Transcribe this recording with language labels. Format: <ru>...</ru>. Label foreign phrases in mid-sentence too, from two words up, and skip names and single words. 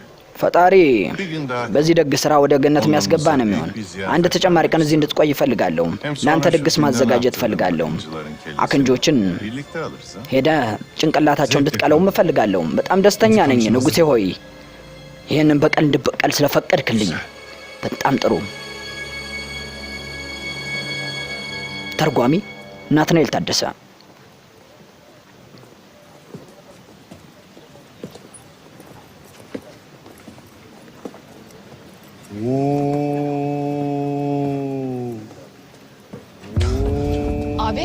<am>ፈጣሪ</am> <tr>Bir gün daha</tr> <am>በዚህ ደግ ስራ ወደ ገነት የሚያስገባ ነው የሚሆን። አንድ ተጨማሪ ቀን እዚህ እንድትቆይ እፈልጋለሁ። ለአንተ ድግስ ማዘጋጀት እፈልጋለሁ። አክንጆችን</am> <tr>birlikte alırsın.</tr> <am>ሄደ ጭንቅላታቸው እንድትቀለውም እፈልጋለሁ። በጣም ደስተኛ ነኝ ንጉሴ ሆይ፣ ይህንን በቀል እንድበቀል ስለፈቀድክልኝ በጣም ጥሩ። ተርጓሚ ናትናኤል ታደሰ።</am> <tr>Abi,</tr>